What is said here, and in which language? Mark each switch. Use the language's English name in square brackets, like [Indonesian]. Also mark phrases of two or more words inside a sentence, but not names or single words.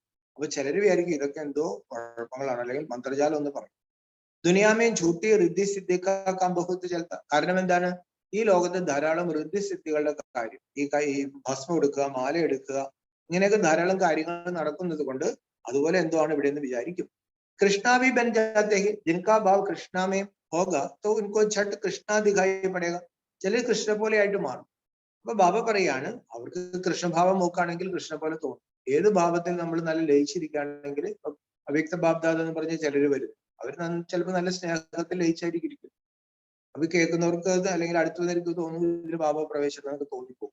[Malayalam] അപ്പൊ ചിലര് വിചാരിക്കും ഇതൊക്കെ എന്തോ കുഴപ്പങ്ങളാണ്, അല്ലെങ്കിൽ മന്ത്രജാലം എന്ന് പറയും. [Hindi] दुनिया में झूठी रिद्धि सिद्धि का बहुत चलता. [Malayalam] കാരണം എന്താണ്? ഈ ലോകത്ത് ധാരാളം റിദ്ധി സിദ്ധികളുടെ കാര്യം, ഈ ഭസ്മം എടുക്കുക, മാല എടുക്കുക, ഇങ്ങനെയൊക്കെ ധാരാളം കാര്യങ്ങൾ നടക്കുന്നത് കൊണ്ട് അതുപോലെ എന്തോ ആണ് ഇവിടെ എന്ന് വിചാരിക്കും. [Hindi] कृष्णा भी बन जाते हैं जिनका भाव कृष्णा में होगा तो उनको झट कृष्णा दिखाई पड़ेगा. [Malayalam] ചിലർ കൃഷ്ണ പോലെ ആയിട്ട് മാറും. അപ്പൊ ബാബ പറയാണ് അവർക്ക് കൃഷ്ണഭാവം നോക്കുകയാണെങ്കിൽ കൃഷ്ണ പോലെ തോന്നും. ഏത് ഭാവത്തിൽ നമ്മൾ നല്ല ലയിച്ചിരിക്കുകയാണെങ്കിൽ, അവ്യക്ത ബാബ്ദാദ എന്ന് പറഞ്ഞ ചിലര് വരും. അവർ ചിലപ്പോൾ നല്ല സ്നേഹത്തിൽ ലയിച്ചായിരിക്കും ഇരിക്കും. അപ്പൊ കേൾക്കുന്നവർക്ക് അത്, അല്ലെങ്കിൽ അടുത്തുള്ളവർക്ക് തോന്നുന്നു ഇതിൽ ബാബ പ്രവേശനം എന്നൊക്കെ തോന്നിപ്പോകും.